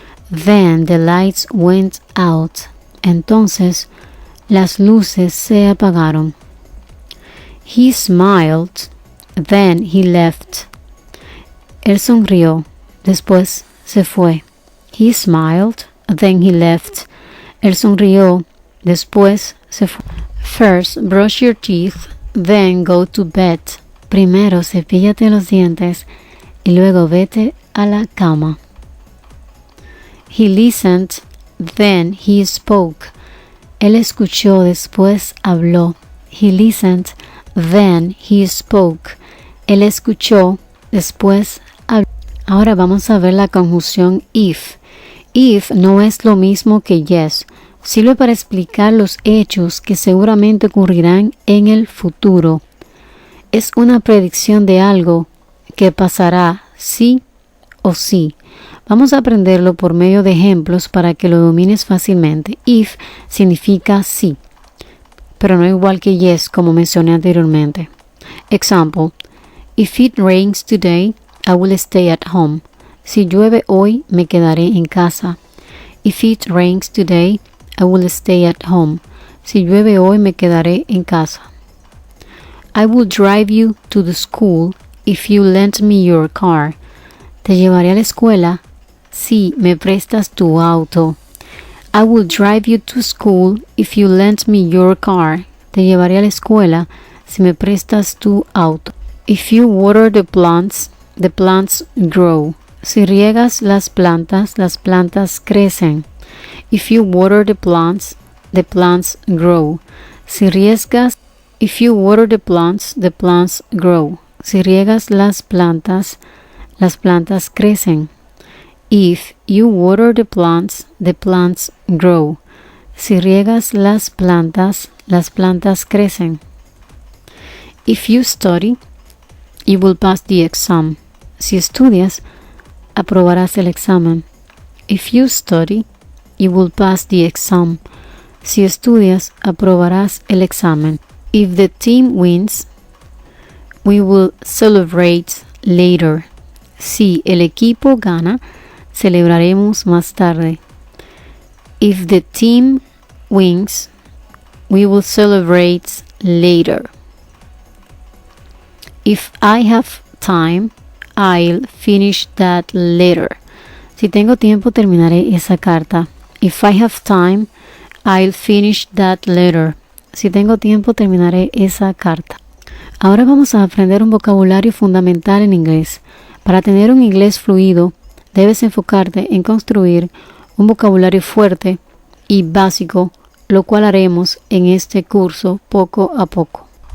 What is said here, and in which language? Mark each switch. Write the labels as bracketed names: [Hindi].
[English] Then, the lights went out. [Spanish] Entonces, las luces se apagaron. [English] He smiled, then he left. [Spanish] Él sonrió, después se fue. [English] He smiled, then he left. [Spanish] Él sonrió, después se fue. [English] First, brush your teeth, then go to bed. [Spanish] Primero, cepíllate los dientes y luego vete a la cama. [English] He listened, then he spoke. [Spanish] Él escuchó, después habló. [English] He listened, then he spoke. [Spanish] Él escuchó, después habló. Ahora vamos a ver la conjunción if. If no es lo mismo que yes. Sirve para explicar los hechos que seguramente ocurrirán en el futuro. Es una predicción de algo que pasará sí o sí. Vamos a aprenderlo por medio de ejemplos para que lo domines fácilmente. If significa sí, pero no igual que yes, como mencioné anteriormente. [English] Example: If it rains today, I will stay at home. [Spanish] Si llueve hoy, me quedaré en casa. [English] If it rains today, I will stay at home. [Spanish] Si llueve hoy, me quedaré en casa. [English] I will drive you to the school if you lend me your car. [Spanish] Te llevaré a la escuela si me prestas tu auto. [English] I will drive you to school if you lend me your car. [Spanish] Te llevaré a la escuela si me prestas tu auto. [English] If you water the plants grow. [Spanish] Si riegas las plantas crecen. [English] If you water the plants grow. [Spanish] Si riegas, [English] if you water the plants grow. [Spanish] Si riegas las plantas crecen. [English] If you water the plants grow. [Spanish] Si riegas las plantas crecen. [English] If you study, you will pass the exam. [Spanish] Si estudias, aprobarás el examen. [English] If you study, you will pass the exam. [Spanish] Si estudias, aprobarás el examen. [English] If the team wins, we will celebrate later. [Spanish] Si el equipo gana, celebraremos más tarde. [English] If the team wins, we will celebrate later. If I have time, I'll finish that letter. [Spanish] Si tengo tiempo, terminaré esa carta. [English] If I have time, I'll finish that letter. [Spanish] Si tengo tiempo, terminaré esa carta. Ahora vamos a aprender un vocabulario fundamental en inglés. Para tener un inglés fluido, debes enfocarte en construir un vocabulario fuerte y básico, lo cual haremos en este curso poco a poco.